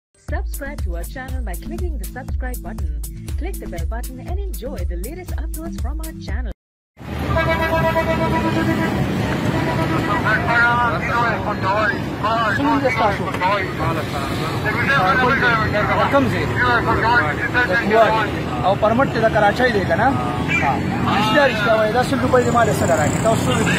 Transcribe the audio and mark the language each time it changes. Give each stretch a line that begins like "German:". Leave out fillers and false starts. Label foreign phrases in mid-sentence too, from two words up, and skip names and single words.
English: Subscribe to our channel by clicking the subscribe button. Click the bell button and enjoy the latest uploads from our channel.
Pashto: او پرمټ ته د کراچۍ دی کنه ها رښتیا وایي دا 100 روپۍ د مال سره راکړي تاسو